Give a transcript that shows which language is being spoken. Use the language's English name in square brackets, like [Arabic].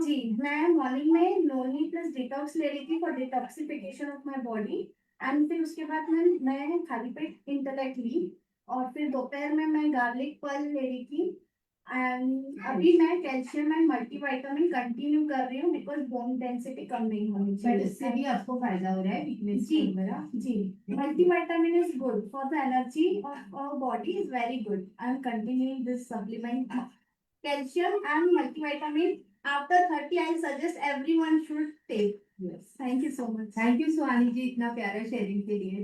[Hindi] जी, मैं मॉर्निंग में नोनी plus detox ले रही थी [English] for detoxification of my body, [Hindi] and फिर उसके बाद मैं खाली पेट इंटेलेक्ट ली, और फिर दोपहर में मैं गार्लिक पर्ल ले रही थी, एंड अभी मैं कैल्शियम एंड मल्टीविटामिन कंटिन्यू कर रही हूँ, बिकॉज बोन डेंसिटी कम नहीं होनी [English] but [Hindi] चाहिए। इससे भी आपको फायदा हो रहा है वीकनेस जी वगैरह? [English] जी, multivitamin is good for the energy of our body, is very good. I am continuing this supplement, calcium and multivitamin. After 30, I suggest everyone should take. Yes. Thank you so much. [Hindi] Thank you सुहानी जी, इतना प्यारा sharing के लिए।